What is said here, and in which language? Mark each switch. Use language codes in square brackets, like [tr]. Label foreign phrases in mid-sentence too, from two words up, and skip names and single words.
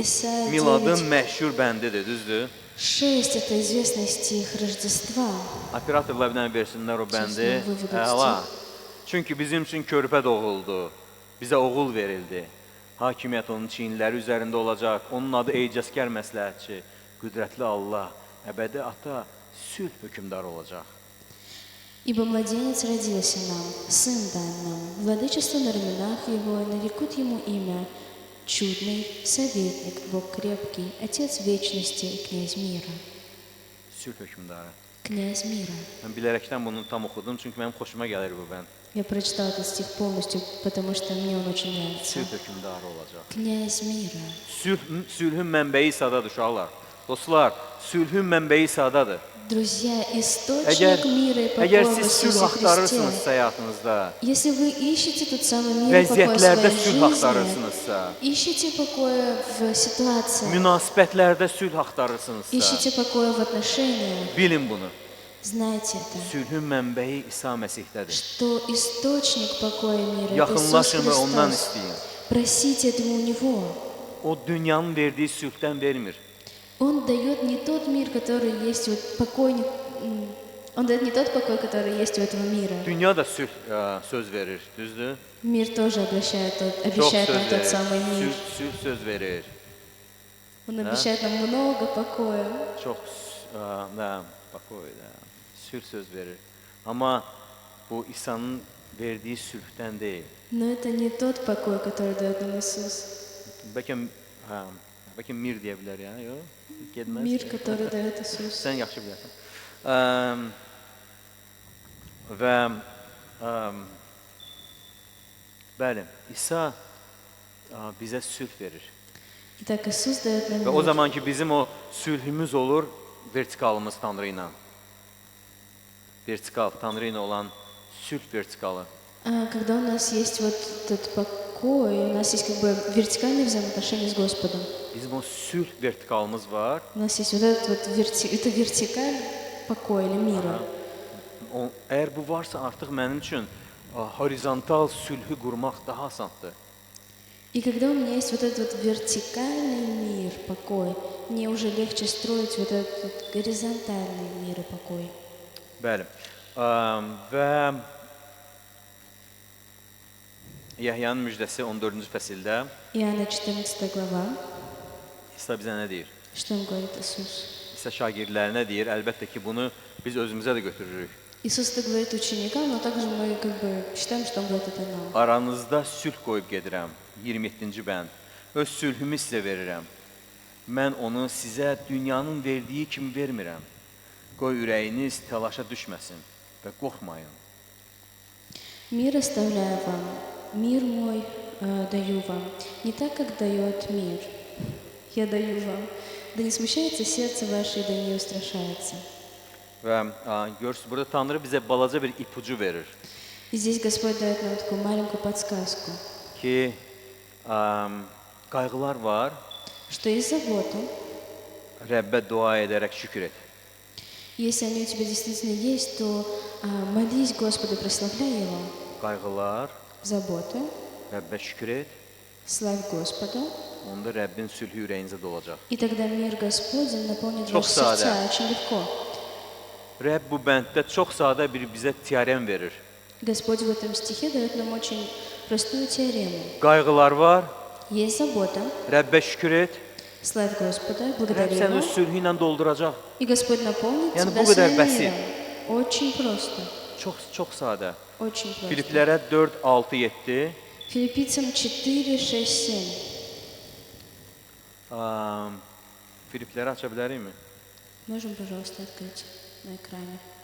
[az] İsa Miladın 9. məşhur bəndidir, düzdür? 6 – [ru] это известный стих Рождества. [az] Operatorlar bir dənə versinlər o bəndi. Çəsnə vıvıdı Əla. Çünki bizim üçün körpə doğuldu. Bizə oğul verildi. Hakimiyyət onun çiyinləri üzərində olacaq. Onun adı ecazkar məsləhətçi, qüdrətli Allah, əbədi ata, sülh hökmdarı olacaq. [ru] Ибо младенец родился нам, сын дан нам, владычество на раменах его, и нарекут ему имя Чудный, Советник, Бог крепкий, Отец вечности и Князь мира. [az] Sülh hökmdarı. [ru] Князь мира. [az] Mən bilərəkdən bunu tam oxudum, çünki mənim xoşuma gəlir bu bənd. [ru] Я прочитала этот стих полностью, потому что мне он очень нравится. [az] Sülh hökmdarı olacaq. [ru] Князь мира. [az] Sülhün mənbəyi İsa'dadır uşaqlar. Dostlar, sülhün mənbəyi İsa'dadır. [ru] Друзья, источник мира и [az] Əgər [ru] покоя в [az] siz sülh [ru] Иисусе [az] axtarırsınızsa [ru] Христе. [az] həyatınızda, [ru] Если вы ищете тот самый мир и покой в [az] vəziyyətlərdə [ru] своей [az] sülh [ru] жизни, [az] axtarırsınızsa, [ru] ищите покоя в ситуациях, [az] münasibətlərdə sülh axtarırsınızsa, [ru] ищите покоя в отношениях, [az] bilin bunu. [ru] знайте это, [az] Sülhün mənbəyi İsa Məsihdədir. [ru] что источник покоя мира – это Иисус [az] Yaxınlaşın və ondan [ru] Христос. [az] istəyin. [ru] Просите этого у Него. [az] O dünyanın verdiyi sülhdən vermir. [ru] Он дает не тот мир, который есть, вот покой, Он дает не тот покой, который есть у этого мира. [az] Dünya da sülh söz verir, düzdür? [ru] Мир тоже обещает [az] Çox [ru] нам [az] söz [ru] тот [az] verir. [ru] самый мир. [az] Sülh söz verir. [ru] Он обещает нам много покоя. [az] Çox bakoy da. Sülh söz verir. Amma bu İsa'nın verdiyi sülhdən deyil. [ru] Но это не tот покой, который dает нам Иисус. [az] Bəlkə mir deyə bilər ya, yox? Getməz. [ru] Мир, который dает Иисус. [az] Sən yaxşı bilərsən. Və bəli, İsa bizə sülh verir. [ru] Итак, Иисус дает нам [az] Və o [ru] мир. [az] zaman ki bizim o sülhümüz olur vertikalımız Tanrı ilə. Vertikal, Tanrı ilə olan sülh vertikalı. [ru] Когда у нас есть вот этот покой, у нас есть как бы вертикальные взаимоотношения с Господом. [az] Bizim o sülh vertikalımız var. [ru] У нас есть вот этот вот это вертикаль покоя или мира. [az] Əgər bu varsa artıq mənim üçün horizontal sülhü qurmaq daha asandır. [ru] И когда у меня есть вот этот вот вертикальный мир, покой, мне уже легче строить вот этот вот горизонтальный мир и покой. [az] Bəli. Və Yəhyanın müjdəsi 14-cü fəsildə [ru] Иоанна 14 глава, [az] İsa bizə nə deyir? [ru] что он говорит Иисус? [az] İsa şagirdlərinə deyir, əlbəttə ki, bunu biz özümüzə də götürürük. [ru] Иисус это говорит ученикам, но также мы как бы считаем, что он говорит это нам. [az] Aranızda sülh qoyub gedirəm. 27-ci bənd. Öz sülhümü sizə verirəm. Mən onu sizə dünyanın verdiyi kimi vermirəm. Qoy ürəyiniz təlaşa düşməsin və qorxmayın. [ru] Мир оставляю вам, мир мой даю вам, не так, как дает мир. Я даю вам. Да не смущается сердце ваше, и да не устрашается. [az] Və görürsünüz, burada Tanrı bizə balaca bir ipucu verir [ru] И здесь Господь дает нам такую маленькую подсказку, [az] ki, qayğılar var, [ru] что есть забота. [az] Rəbbə dua edərək şükür et. [ru] Если они у тебя действительно есть, то молись Господу, прославляй Его. [az] Qayğılar, [ru] Забота, [az] Rəbbə şükür et, [ru] славь Господа, [az] onda Rəbbin sülhü ürəyinizə dolacaq. [ru] и тогда мир Господень наполнит [az] Çok [ru] ваши сердца [az] sade. [ru] очень легко. [az] Rəbb bu bənddə çox sadə bir bizə teorem verir. [ru] Господь в этом стихе дает нам очень простую теорему. [az] Qayğılar var, [ru] Есть забота, [az] Rəbbə şükür et, [ru] славь Господа, [az] Rəbb [ru] благодари [az] səni [ru] Его, [az] öz sülhü ilə dolduracaq. [ru] и Господь наполнит [tr] Yani [ru] тебя [tr] bu kadar [ru] своим [tr] basit. [ru] миром. Очень просто, [az] Çox sadə. [ru] очень просто. [az] Filiplərə 4, 6, 7. [ru] Филиппийцам 4, 6, 7. [az] Filipləri aça bilərikmi? [ru] Можем, пожалуйста, открыть на экране.